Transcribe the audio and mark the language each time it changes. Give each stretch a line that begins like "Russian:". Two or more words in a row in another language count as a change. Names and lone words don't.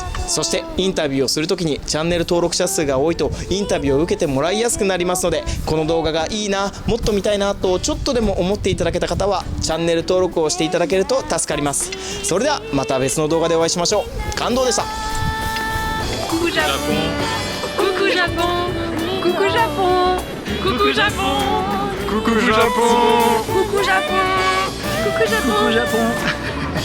Japanese: そしてインタビューをするときにチャンネル登録者数が多いとインタビューを受けてもらいやすくなりますので、この動画がいいな、もっと見たいなとちょっとでも思っていただけた方はチャンネル登録をしていただけると助かります。それではまた別の動画でお会いしましょう。感動でした。
French: Coucou Japon. Coucou Japon. Coucou Japon. Coucou Japon. Coucou Japon. Coucou Japon. Coucou Japon. Coucou Japon.